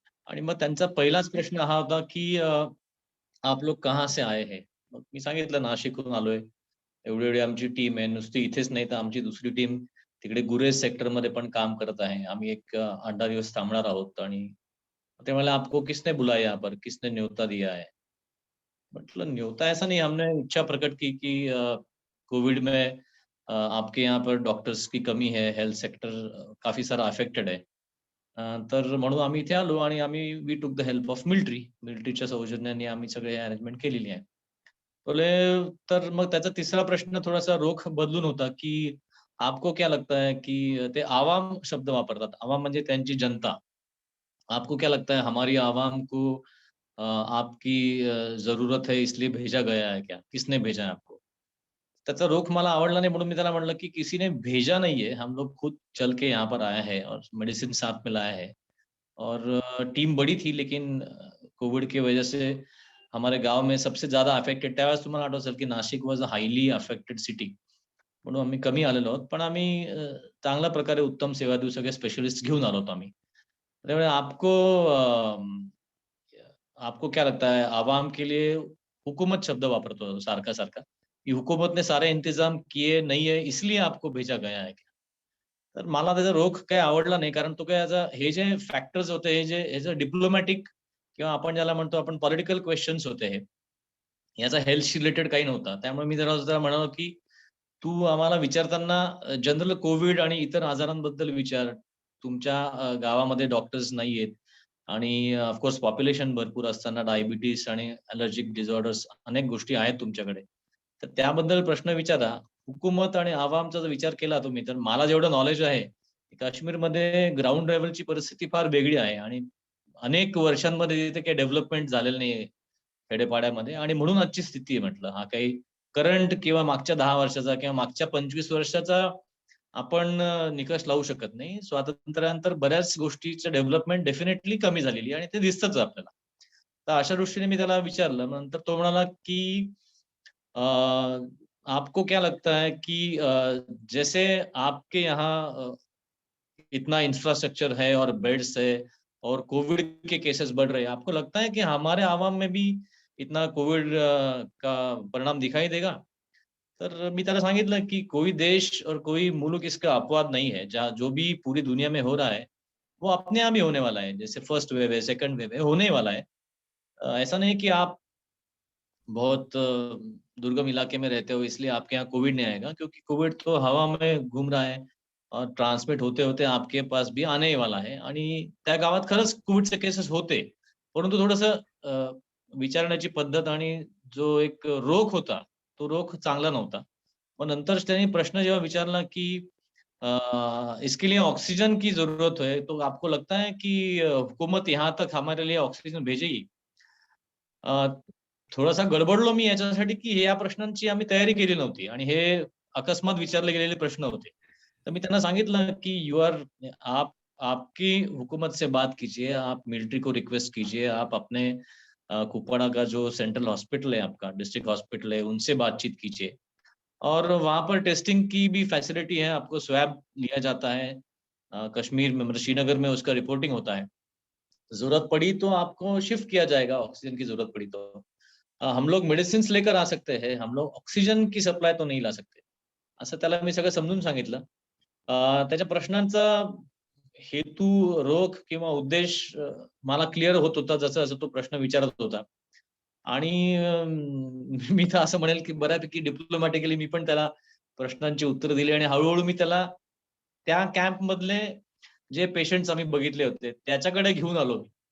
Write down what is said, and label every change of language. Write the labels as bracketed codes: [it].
[mr] आणि मग त्यांचा पहिलाच प्रश्न हा होता, की [hi] "आप लोग कहाँ से आए हैं?" [mr] मग मी सांगितलं, "नाशिकहून आलोय. एवढी-एवढी आमची टीम आहे. नुसती इथेच नाही तर आमची दुसरी टीम तिकडे गुरेज सेक्टरमध्ये पण काम करत आहे. आम्ही एक 8-10 दिवस थांबणार आहोत." आणि ते म्हणाले, [hi] "आपको किसने बुलाया यहाँ पर? किसने न्योता दिया है?" मतलब न्योता ऐसा नहीं, हमने इच्छा प्रकट की कि कोविड में आपके यहाँ पर डॉक्टर्स की कमी है, हेल्थ सेक्टर काफी सारा अफेक्टेड आहे. [mr] तर म्हणून आम्ही इथे आलो आणि आम्ही [en] we took the help of [mr] मिलिटरीच्या सौजन्याने आम्ही सगळे अरेंजमेंट केलेली आहे. बोले तर मग त्याचा तिसरा प्रश्न थोडासा रोख बदलून होता, की [hi] आपको क्या लगता है [mr] की ते आवाम शब्द वापरतात. आवाम म्हणजे त्यांची जनता. [hi] आपको क्या लगता है हमारी आवाम को आपकी जरूरत है इसलिए भेजा गया है क्या? किसने भेजा है आपको? [mr] त्याचा रोख मला आवडला नाही म्हणून मी त्याला म्हटलं, की [hi] किसी ने भेजा नहीं है, हम लोग खुद चल के यहाँ पर आए हैं और मेडिसिन साथ में लाए हैं. और टीम बड़ी थी लेकिन कोविड की वजह से हमारे गाव में सबसे ज्यादा अफेक्टेड [mr] त्यावेळेस तुम्हाला आठवत असेल, की [hi] Nashik [en] Was a highly affected city. [mr] म्हणून आम्ही कमी आलेलो आहोत. पण आम्ही चांगल्या प्रकारे उत्तम सेवा देऊ सगळे स्पेशलिस्ट घेऊन आलो आम्ही. त्यामुळे [hi] आपको क्या लगता है आवाम के लिए हुकूमत [mr] शब्द वापरतो सारखा-सारखा, की [hi] हुकूमत ने सारे इंतजाम किए नहीं है इसलिए आपको भेजा गया है क्या? [mr] तर मला त्याचा रोख काही आवडला नाही कारण तो काय याचा हे जे फॅक्टर्स होते हे जे डिप्लोमॅटिक किंवा आपण ज्याला म्हणतो आपण पॉलिटिकल क्वेश्चन्स होते हे. याचा हेल्थ रिलेटेड काही नव्हता. त्यामुळे मी त्याला म्हणालो, की तू आम्हाला विचारताना जनरल कोविड आणि इतर आजारांबद्दल विचार. तुमच्या गावामध्ये डॉक्टर्स नाहीयेत आणि ऑफकोर्स पॉप्युलेशन भरपूर असताना डायबिटीज आणि एलर्जिक डिसऑर्डर्स अनेक गोष्टी आहेत तुमच्याकडे. तर त्याबद्दल प्रश्न विचारा. हुकूमत आणि आवामचा जर विचार केला तुम्ही तर मला जेवढं नॉलेज आहे, काश्मीरमध्ये ग्राउंड लेव्हलची परिस्थिती फार वेगळी आहे आणि अनेक वर्षांमध्ये तिथे काही डेव्हलपमेंट झालेलं नाहीये खेडेपाड्यामध्ये आणि म्हणून आजची स्थिती आहे म्हटलं. हा काही करंट किंवा मागच्या 10 वर्षाचा किंवा मागच्या 25 वर्षाचा आपण निकष लावू शकत नाही. स्वातंत्र्यानंतर बऱ्याच गोष्टीचं डेव्हलपमेंट डेफिनेटली कमी झालेली आहे आणि ते दिसतच आपल्याला. तर अशा दृष्टीने मी त्याला विचारलं. नंतर तो म्हणाला, की अ, [hi] आपको क्या लगता है कि जैसे आपके यहाँ इतना इंफ्रास्ट्रक्चर है और बेड्स है और कोविड के केसेस बढ़ रहे हैं, आपको लगता है कि हमारे आवाम में भी इतना कोविड का परिणाम दिखाई देगा? [mr] तर मी त्याला सांगितलं, की [hi] कोई देश और कोई मुल्क इसका अपवाद नहीं है. जो भी पूरी दुनिया में हो रहा है, वो अपने आप ही होने वाला है. जैसे फर्स्ट वेव है, सेकंड वेव है, होने ही वाला है. ऐसा नहीं कि आप बहुत दुर्गम इलाके में रहते हो इसलिए आपके यहाँ कोविड नहीं आएगा क्योंकि कोविड तो हवा में घूम रहा है और ट्रान्समिट होते-होते आपके पास भी आने ही वाला है [mr] आणि त्या गावात खरंच कोविडचे केसेस होते. परंतु थोडंसं विचारण्याची पद्धत आणि जो एक रोख होता, तो रोख चांगला नव्हता. मग नंतर त्यांनी प्रश्न जेव्हा विचारला, की [hi] इसके लिए ऑक्सीजन की ज़रूरत है, तो आपको लगता है कि हुकूमत यहाँ तक हमारे लिए ऑक्सीजन भेजेगी? [mr] अ, थोडासा गडबडलो मी याच्यासाठी, की या प्रश्नांची आम्ही तयारी केली नव्हती आणि हे अकस्मात विचारले गेलेले प्रश्न होते. तर मी त्यांना सांगितलं, की [hi] आप आपकी हुकूमत से बात कीजिए, आप मिलिट्री को रिक्वेस्ट कीजिए, आप अपने कुपवाड़ा का जो सेंट्रल हॉस्पिटल है आपका, डिस्ट्रिक्ट हॉस्पिटल है, उनसे बातचीत कीजिए और वहाँ पर टेस्टिंग की भी फैसिलिटी है, आपको स्वैब लिया जाता है। कश्मीर में मतलब श्रीनगर में उसका रिपोर्टिंग होता है। ज़रूरत पड़ी तो आपको शिफ्ट किया जाएगा, ऑक्सीजन की ज़रूरत पड़ी तो। हम लोग मेडिसिन्स लेकर आ सकते हैं, हम लोग ऑक्सीजन की सप्लाय तो नहीं ला सकते. [mr] असं त्याला मी सगळं समजून सांगितलं. त्याच्या प्रश्नांचा हेतू, रोख किंवा उद्देश मला क्लिअर होत होता जसं-जसं तो प्रश्न विचारत होता. आणि मी तर असं म्हणेल, की बऱ्यापैकी डिप्लोमॅटिकली मी पण त्याला प्रश्नांची उत्तरं दिली आणि हळू मी त्याला त्या कॅम्पमधले जे पेशंट्स आम्ही बघितले होते, त्याच्याकडे घेऊन आलो.